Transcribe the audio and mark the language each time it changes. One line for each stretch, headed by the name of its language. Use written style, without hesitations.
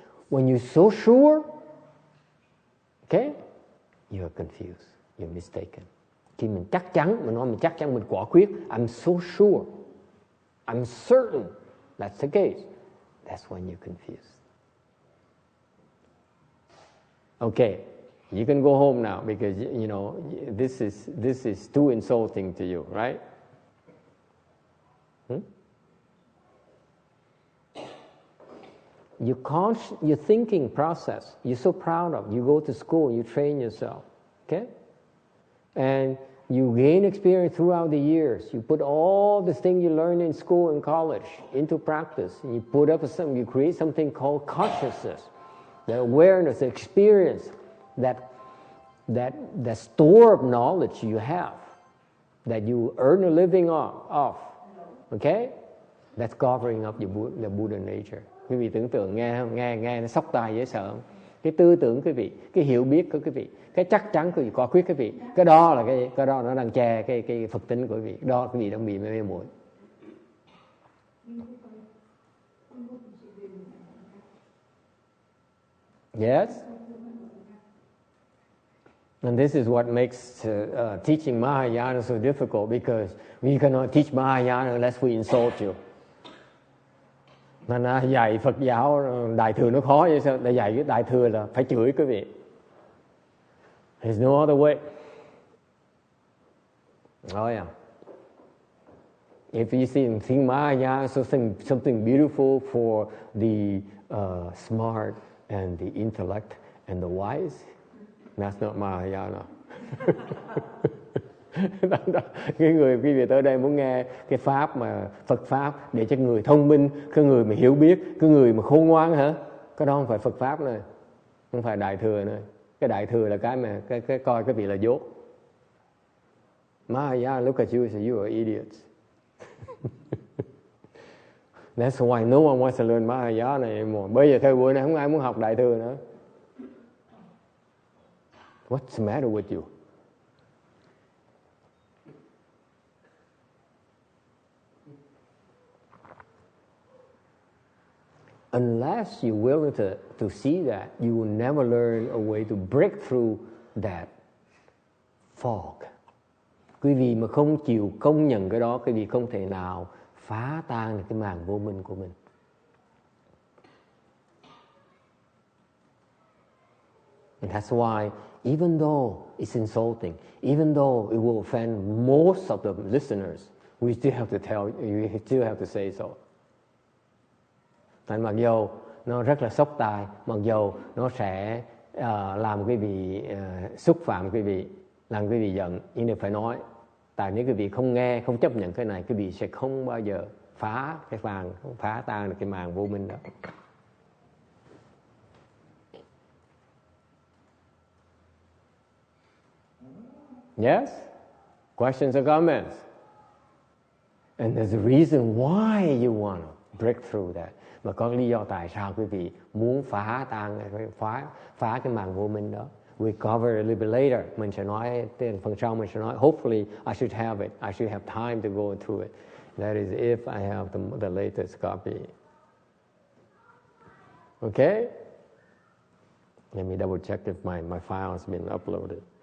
English: When you're so sure, okay, you're confused, you're mistaken.
Vietnamese: Khi mình chắc chắn, mình nói mình chắc chắn, mình quả quyết,
English: I'm so sure, I'm certain that's the case. That's when you're confused. Okay, you can go home now because you know this is too insulting to you, right? Your thinking process, you're so proud of. You go to school, you train yourself, okay? And you gain experience throughout the years. You put all the things you learn in school and college into practice. And you put up you create something called consciousness, the awareness, the experience, that store of knowledge you have, that you earn a living off, okay? That's covering up the Buddha nature.
Vietnamese: Quý vị tưởng tượng nghe nó sốc tai dễ sợ không? Cái tư tưởng quý vị, cái hiểu biết của quý vị, cái chắc chắn quý vị, quả quyết quý vị, cái đó nó đang che cái Phật tính của quý vị. Đó quý vị đang bị mê muội.
English: Yes. And this is what makes teaching Mahayana so difficult, because we cannot teach Mahayana unless we insult you.
Vietnamese: Nên dạy Phật giáo Đại Thừa nó khó vậy sao? Để dạy cái Đại Thừa là phải chửi quý vị.
English: There's no other way. Oh yeah. If you think Mahayana, something beautiful for the smart and the intellect and the wise, that's not Mahayana.
Vietnamese: Cái người quý vị tới đây muốn nghe cái pháp mà Phật pháp để cho người thông minh, cái người mà hiểu biết, cái người mà khôn ngoan hả? Cái đó không phải Phật pháp nữa, không phải Đại Thừa nữa. Cái Đại Thừa là cái mà cái coi cái vị là dốt.
English: Mahayana look at you and say you are idiots. That's why no one wants to learn Mahayana anymore.
Vietnamese: Bây giờ thời buổi này không ai muốn học Đại Thừa nữa.
English: What's the matter with you? Unless you're willing to see that, you will never learn a way to break through that fog.
Vietnamese: Quý vị mà không chịu công nhận cái đó, quý vị không thể nào phá tan được cái màn vô minh của mình.
English: And that's why, even though it's insulting, even though it will offend most of the listeners, we still have to say so.
Vietnamese: Mặc dù nó rất là sốc tai, mặc dù nó sẽ làm quý vị xúc phạm quý vị, làm quý vị giận, nhưng đều phải nói. Tại nếu quý vị không nghe, không chấp nhận cái này, quý vị sẽ không bao giờ phá tan được cái màn vô minh đó.
English: Yes? Questions or comments? And there's a reason why you want to break through that.
Vietnamese: Mà có lý do tại sao quý vị muốn phá cái màn vô minh đó.
English: We cover a little bit later.
Vietnamese: Mình sẽ nói, phần sau mình sẽ nói,
English: hopefully I should have it. I should have time to go through it. That is if I have the latest copy. Okay? Let me double check if my file has been uploaded.